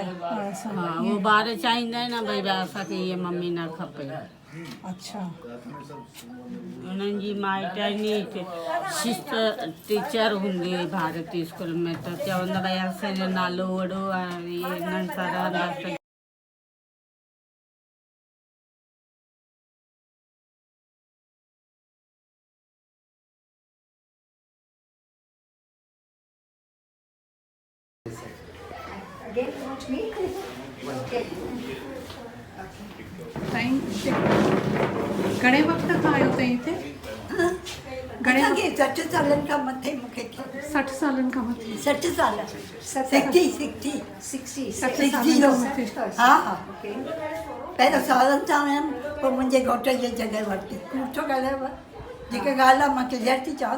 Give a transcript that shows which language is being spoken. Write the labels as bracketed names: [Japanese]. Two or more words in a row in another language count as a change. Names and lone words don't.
[Sindhi] हा उहो ॿार चाहींदा आहिनि न भई असांखे हीअ मम्मी न खपे अच्छा उन्हनि जी माइटनी [English] sister teacher [Sindhi] हूंदी हुई भारती स्कूल में त चवंदा भई असांजो नालो वॾो आहे इन्हनि सां रहंदासीं [English] Again, watch me. Okay. [Sindhi] घणे वक़्त खां आयो अथई हिते? घणे 60 सालनि खां मथे मूंखे 60 सालनि खां मथे 60 साल 60 हा हा पहिरियों सालनि सां वियमि पोइ मुंहिंजे घोट जी जॻह वरिती सुठो ॻाल्हायो जेका ॻाल्हि आहे मां क्लियर थी चवां न